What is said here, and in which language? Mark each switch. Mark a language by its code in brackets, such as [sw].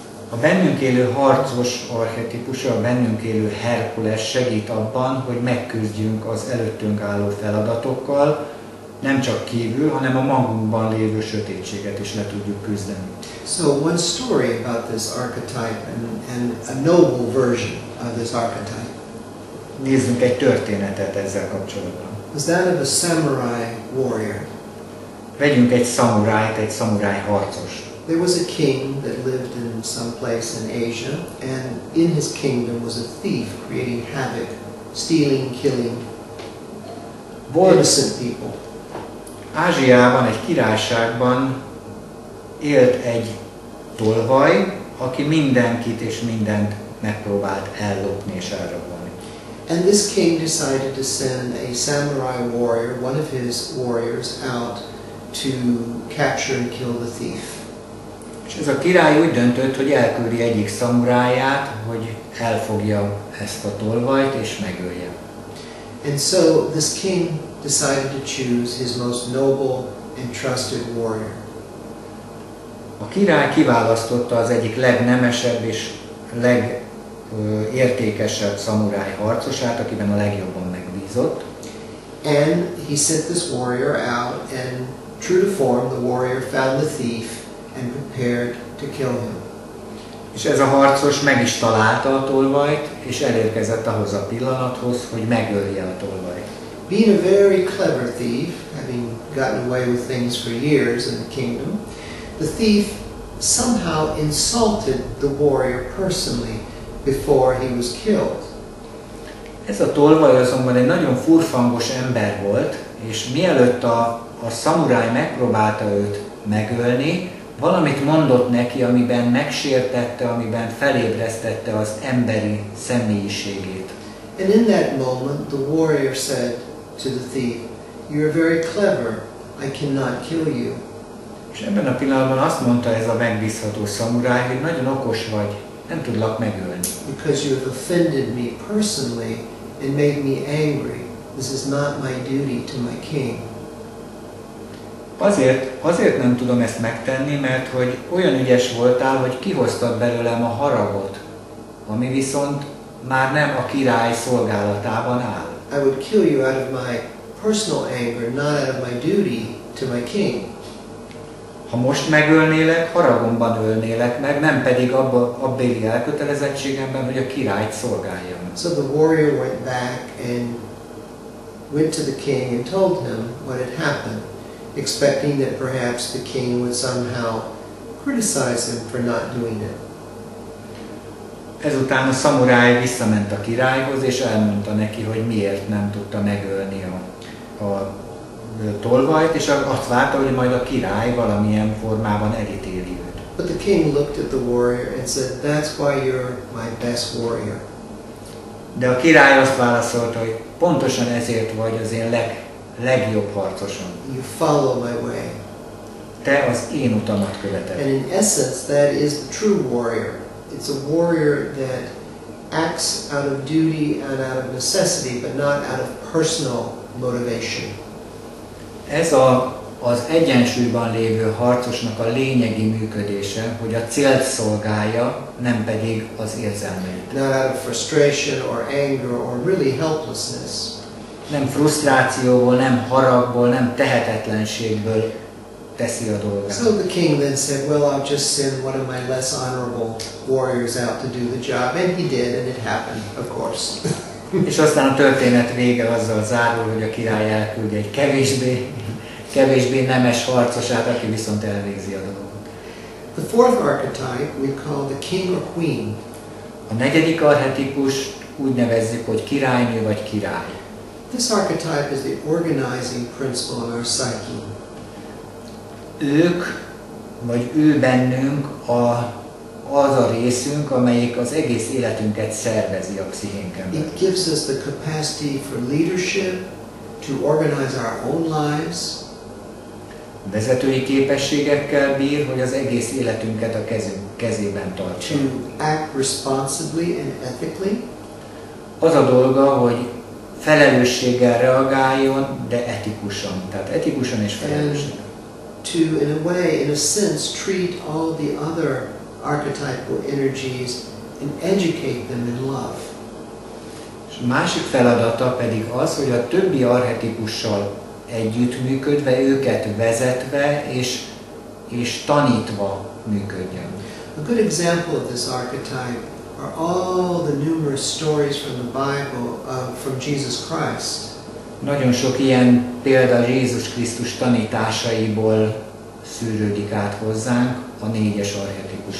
[hu] A bennünk élő harcos archetipusa, a bennünk élő Herkules segít abban, hogy megküzdjünk az előttünk álló feladatokkal, nem csak kívül, hanem a magunkban lévő sötétséget is le tudjuk küzdeni. [en] So one story about this archetype and a noble version of this archetype. [hu] Nézzünk egy történetet ezzel kapcsolatban. [en] Was that of a samurai warrior. [hu] Vegyünk egy szamurájt, egy szamuráj harcost. [en] There was a king that lived in some place in Asia, and in his kingdom was a thief creating havoc, stealing, killing innocent people. [hu] Ázsiában, egy királyságban élt egy tolvaj, aki mindenkit és mindent megpróbált ellopni és elrabolni. [en] And this king decided to send a samurai warrior, one of his warriors, out to capture and kill the thief. [hu] És ez a király úgy döntött, hogy elküldi egyik szamuráját, hogy elfogja ezt a tolvajt és megölje. [en] And so this king decided to choose his most noble and trusted warrior. [hu] A király kiválasztotta az egyik legnemesebb és legértékesebb szamuráj harcosát, akiben a legjobban megbízott. [en] And he sent this warrior out, and true to form, the warrior found the thief and prepared to kill him. [hu] És ez a harcos meg is találta a tolvajt, és elérkezett ahhoz a pillanathoz, hogy megölje a tolvajt. [en] Being a very clever thief, having gotten away with things for years in the kingdom, the thief somehow insulted the warrior personally before he was killed. [hu] Ez a tolvaj azonban egy nagyon furfangos ember volt, és mielőtt a szamuráj megpróbálta őt megölni, valamit mondott neki, amiben megsértette, amiben felébresztette az emberi személyiségét. [en] And in that moment, the warrior said to the thief, "You're very clever. I cannot kill you." [hu] És ebben a pillanatban azt mondta ez a megbízható szamuráj, hogy nagyon okos vagy, nem tudlak megölni. [en] Because you have offended me personally and made me angry. This is not my duty to my king. [hu] Azért nem tudom ezt megtenni, mert hogy olyan ügyes voltál, hogy kihoztad belőlem a haragot, ami viszont már nem a király szolgálatában áll. [en] I would kill you out of my personal anger, not out of my duty to my king. [hu] Ha most megölnélek, haragomban ölnélek meg, nem pedig abbéli elkötelezettségemben, hogy a királyt szolgáljam. [en] So the warrior went back and went to the king and told him what had happened, expecting that perhaps the king would somehow criticize him for not doing it. [hu] Ezután a szamuráj visszament a királyhoz, és elmondta neki, hogy miért nem tudta megölni a tolvajt, és azt várta, hogy majd a király valamilyen formában elítéli őt. [en] But the king looked at the warrior and said, "That's why you're my best warrior." [hu] De a király azt válaszolta, hogy pontosan ezért vagy az én legjobb harcosom. [en] You follow my way. [hu] Te az én utamat követed. [en] And in essence, that is the true warrior. It's a warrior that acts out of duty and out of necessity, but not out of personal motivation. [hu] Ez az egyensúlyban lévő harcosnak a lényegi működése, hogy a célt szolgálja, nem pedig az érzelmeit. [en] Not out of frustration or anger or really helplessness. [hu] Nem frusztrációból, nem haragból, nem tehetetlenségből teszi a dolgát. [en] So the king then said, well, I'll just send one of my less honorable warriors out to do the job. And he did, and it happened, of course. [hu] És aztán a történet vége azzal zárul, hogy a király elküldi egy kevésbé nemes harcosát, aki viszont elvégzi a dolgot. [en] The fourth archetype we call the king or queen. [hu] A negyedik archetipus úgy nevezzük, hogy királynő vagy király. [en] This archetype is the organizing principle in our psyche. [hu] Ők, vagy ő bennünk az a részünk, amelyik az egész életünket szervezi a pszichénken belül. [en] It gives us the capacity for leadership, to organize our own lives. [hu] Vezetői képességekkel bír, hogy az egész életünket a kezében tartsa. [en] To act responsibly and ethically. [hu] Az a dolga, hogy felelősséggel reagáljon, de etikusan. Tehát etikusan és felelősséggel. [en] To, in a way, in a sense, treat all the other archetypal energies and educate them in love. [hu] És a másik feladata pedig az, hogy a többi archetipussal együttműködve, őket vezetve és tanítva működjön. [en] A good example of this archetype are all the numerous stories from the Bible from Jesus Christ. [hu] Nagyon sok ilyen példa Jézus Krisztus tanításaiból szűrődik át hozzánk a négyes archetipus.